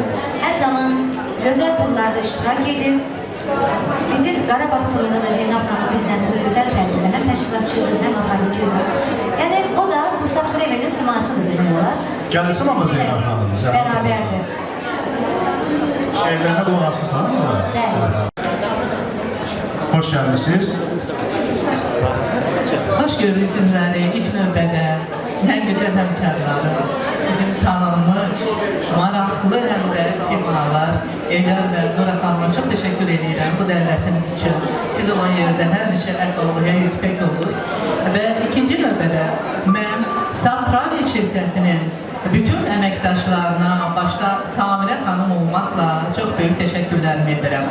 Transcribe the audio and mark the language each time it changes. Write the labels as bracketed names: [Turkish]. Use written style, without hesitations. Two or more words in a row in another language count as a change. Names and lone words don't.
[Turkish] Her zaman özel turlarda iştirak edin. Bizim Qarabağ turunda da Zeynep Hanım bizden bu güzel tədbirlər [Azerbaijani] hem təşkilatçıdır, hem aparıcıdır. [Turkish] Yani o da bu Saftrayer'in simasıdır biliyorlar. Gəlsin ama Zeynep Hanım. Beraberdir. Şehirlerine dolaşırsan mı? Evet. Hoş gelmişsiniz. Hoş gördük [Azerbaijani] sizləri ilk növbədə. Mən gözəl həmkarlarım, bizim tanınmış, maraqlı həm də simalar, Eylər və Nura xanıma çox təşəkkür edirəm bu dəvətiniz üçün. Siz olan yerdə həmişə əhval-ruhiyyə yüksək olur. Və ikinci növbədə mən Saftrayer şirkətinin bütün əməkdaşlarına, başda Samirə xanım olmaqla çox böyük təşəkkürlərimi edirəm.